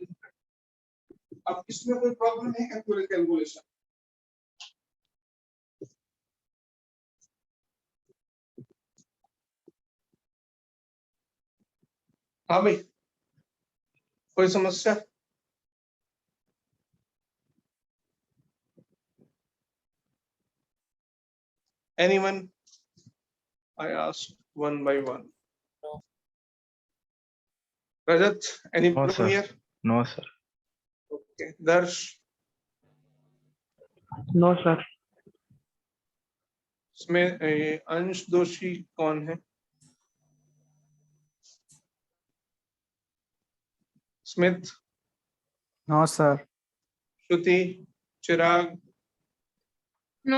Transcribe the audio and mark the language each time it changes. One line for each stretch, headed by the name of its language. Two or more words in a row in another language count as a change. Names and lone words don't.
Hindi: अब इसमें कोई प्रॉब्लम है क्या पूरे कैलकुलेशन? हाँ भाई, कोई समस्या?
English: Anyone? I ask one by one. No. Rajat, any No, problem sir. here? No, sir. Okay. Darsh, No, sir.
Hindi: इसमें अंश दोषी कौन है? स्मिथ,
English: No sir. श्रुति, चिराग, No,